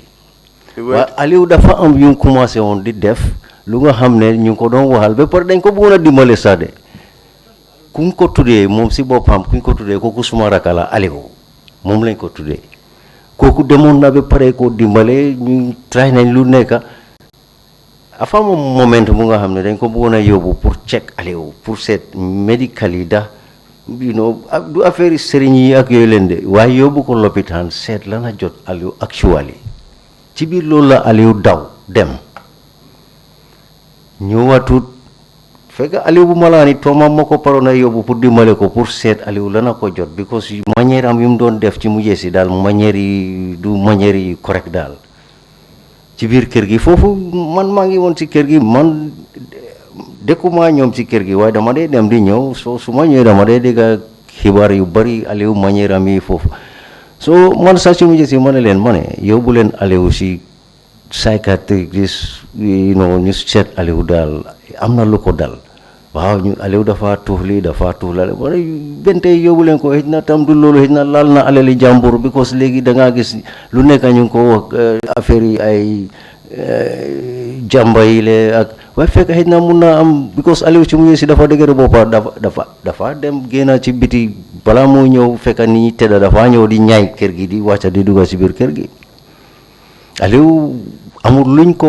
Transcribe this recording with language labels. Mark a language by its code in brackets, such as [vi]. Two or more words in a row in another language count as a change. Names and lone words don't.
[wo] waaye Aliou dafa am yu commencé woon di def lu nga xam ne ñu ngi ko doon waxal ba pare dañ ko bëggoon a dimbale sax de kuñ ko tuddee moom si boppam kuñ ko tuddee kooku suma rakk la Aliou moom lañ ko tuddee kooku demoon na ba pare ko dimbale ñu try nañ lu nekk. afa moom moment bu nga xam ne dañ ko bëggoon a yóbbu pour check Aliou pour seet médical yi da [en] you know [wo] du affaire yi sëriñ yi ak yooyu leen de waaye yóbbu ko lopitaan seet lana jot Aliou actually ci biir loolu la Aliou daw dem ñëwaatut fekk Aliou bu malaani toomam moo ko paroon a yóbbu pour dimbale ko pour seet Aliou lana ko jot because manière am yu mu doon def ci mujjee si daal manière yi du manière yi correct daal ci biir kër gi foofu man maa ngi woon ci kër gi man dëkkuma ñoom ci kër gi waaye dama dee dem di ñëw su ma ñëwee dama dee dégg xibaar yu bari Aliou manière am yi foofu so man sax ci mujj si ma ne leen ma ne yóbbu leen Aliou si psychiatriste [en] you know [wo] ñu seet Aliou daal am na lu ko dal waaw ñu Aliou dafa tuux lii dafa tuux la wala bente yóbbu leen ko xëj na tam du loolu xëj na laal na alali jàmbur because léegi da ngaa gis lu nekk ñu ngi ko wax affaire yi ay jàmba yi le ak waaye fekk xëj na mun naa am because Aliou ci mu si dafa dëgër boppa dafa dem génn ci biti balaa moo ñëw fekk nit ñi tëdda dafa ñëw di ñaay kër gi di wàcca di dugga ci biir kër gi Aliou amul luñ ko